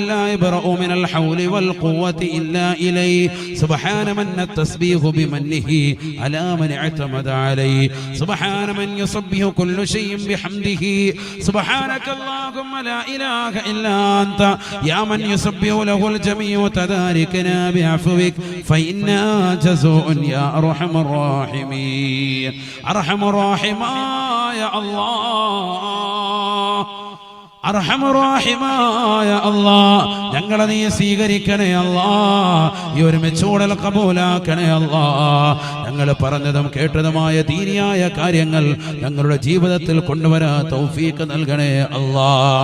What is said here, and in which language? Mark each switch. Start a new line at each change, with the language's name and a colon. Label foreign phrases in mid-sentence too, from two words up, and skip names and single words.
Arabic: لا يبرأ من الحول والقوة إلا إليه، سبحان من التسبيح بمنه على من اعتمد عليه، سبحان من يصبح كل شيء بحمده، سبحانك اللهم لا إله إلا أنت يا من يسبح له الجميع تداركنا بعفوك فإنا جزاء يا أرحم الراحمين. أرحم الراحمين يا الله،
Malayalam: അർഹമറാഹിമായ അല്ലാഹ്, ഞങ്ങളെ നീ സ്വീകരിക്കണേ അല്ലാഹ്. ഈ ഒരുമിച്ചൂടൽ കബൂലാക്കണേ അല്ലാഹ്. ഞങ്ങൾ പറഞ്ഞതും കേട്ടതുമായ ദീനിയായ കാര്യങ്ങൾ ഞങ്ങളുടെ ജീവിതത്തിൽ കൊണ്ടുവരാൻ തൗഫീഖ് നൽകണേ അല്ലാഹ്.